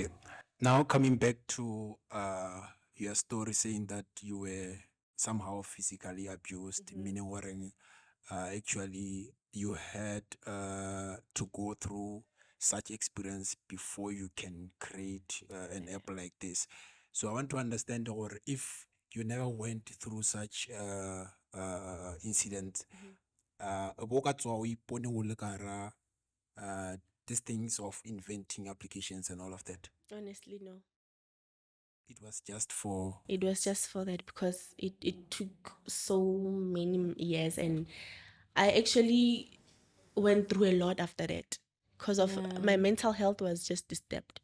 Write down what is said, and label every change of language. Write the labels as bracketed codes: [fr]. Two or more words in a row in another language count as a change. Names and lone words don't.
[en] Now coming back to your story saying that you were somehow physically abused, meaning worrying actually you had to go through such experience before you can create an app like this. So I want to understand, or if you never went through such incident, [tn] bo ka tswa o ipone o le ka hara, [en] these things of inventing applications and all of that. Honestly, no. It was just for It was just for that because it took so many years, and I actually went through a lot after that because of my mental health was just disturbed.